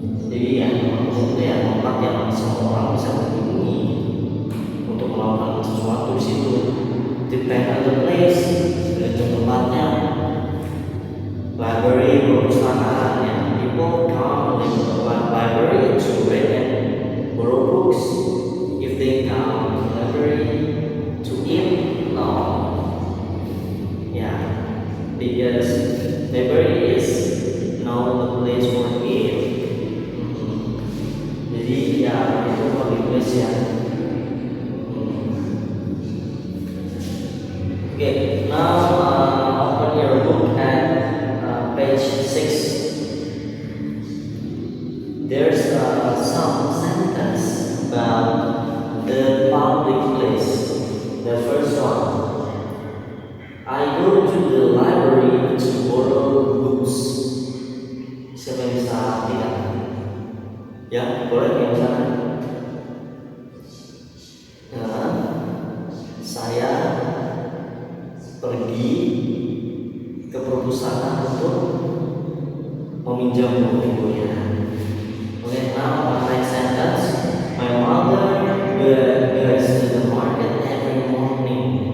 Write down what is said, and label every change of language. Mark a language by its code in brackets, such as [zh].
[id] Jadi yang itu ya tempat yang semua orang bisa mengunjungi untuk melakukan sesuatu di situ. [en] Depend on the place, [id] tergantung tempatnya. [en] Library, [id] perpustakaan, yang [en] people come to the library to read and borrow books. If they come to the library to eat, no. Yeah, because library is now the place for eat. [id] Jadi ya itu [en] public place [id] ya. [en] Okay, now open your book at page 6. There's some sentence about the public place. The first one, I go to the library to borrow books. [id] Siapa yang bisa artikan? Ya, boleh yang bisa. Nah, saya pergi ke perpustakaan untuk meminjam bukunya. [en] Okay, now next sentence. My mother goes to the market every morning.